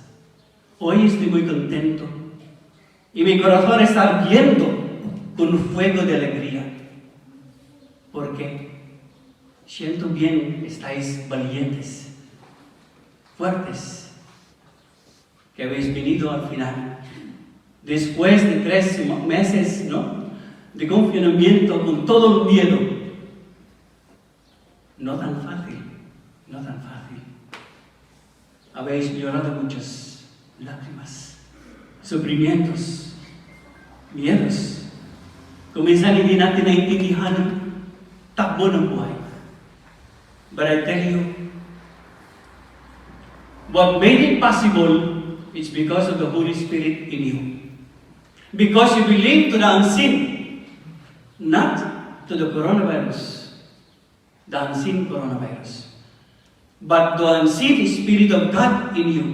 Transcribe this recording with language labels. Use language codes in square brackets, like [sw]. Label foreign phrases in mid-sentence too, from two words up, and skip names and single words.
[es] Hoy estoy muy contento y mi corazón está ardiendo con fuego de alegría, porque siento bien, estáis valientes, fuertes, que habéis venido al final, después de 3 meses, ¿no?, de confinamiento con todo el miedo. No tan fácil, no tan fácil. Habéis llorado muchas lágrimas, sufrimientos, miedos. [tl] Kung minsan hindi natin naiintindihan ang takbo ng buhay. [en] But I tell you, what made it possible is because of the Holy Spirit in you. Because you believe to the unseen, not to the coronavirus, the unseen coronavirus, but the unseen Spirit of God in you.